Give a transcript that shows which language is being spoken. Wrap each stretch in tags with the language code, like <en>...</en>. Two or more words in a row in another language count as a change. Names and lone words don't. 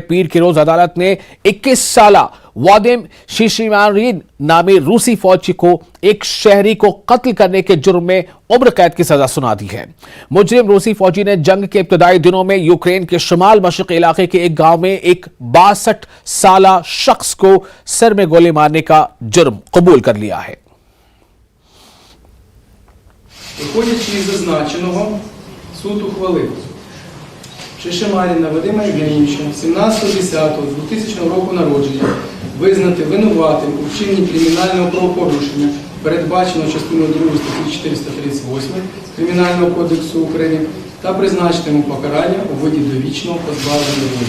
<ur>پیر کی روز عدالت نے 21 سالہ وادیم شیشیمارن نامی روسی فوجی کو ایک شہری کو قتل کرنے کے جرم میں عمر قید کی سزا سنا دی ہے. مجرم روسی فوجی نے جنگ کے ابتدائی دنوں میں یوکرین کے شمال مشرقی علاقے کے ایک گاؤں میں ایک 62 سالہ شخص کو سر میں گولی مارنے کا جرم قبول کر لیا ہے.</ur> <uk>Виходячи із зазначеного, суд ухвалив Шишимаріна Вадима Євгенійовича, 17.10.2000 року народження, визнати винуватим у вчиненні кримінального правопорушення, передбаченого частиною 2 статті 438 Кримінального кодексу України, та призначити йому покарання у виді довічного позбавлення волі.</uk>